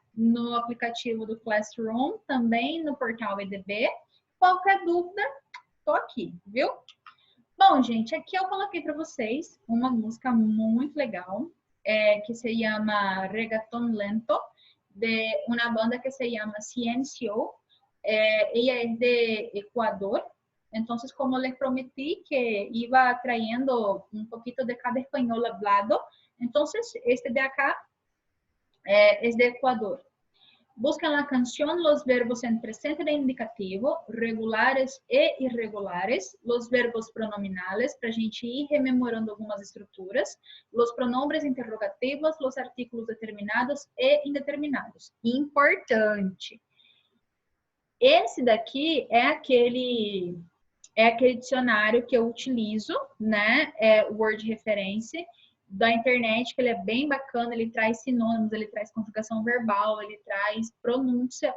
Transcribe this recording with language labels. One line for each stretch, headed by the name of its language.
Portuguese: No aplicativo do Classroom, também no portal EDB. Qualquer dúvida, tô aqui, viu? Bom, gente, aqui eu coloquei para vocês uma música muito legal, que se chama Reggaeton Lento, de uma banda que se chama Ciencio.
Spanish: Ella es de Ecuador. Entonces, como les prometí que iba trayendo un poquito de cada español hablado, entonces este de acá es de Ecuador. Busquen la canción los verbos en presente de indicativo, regulares e irregulares, los verbos pronominales,
Portuguese: para a gente ir rememorando algumas estruturas,
Spanish: los pronombres interrogativos, los artículos determinados e indeterminados.
Portuguese: Importante! Esse daqui é aquele dicionário que eu utilizo, né? O Word Reference da internet, que ele é bem bacana, ele traz sinônimos, ele traz conjugação verbal, ele traz pronúncia.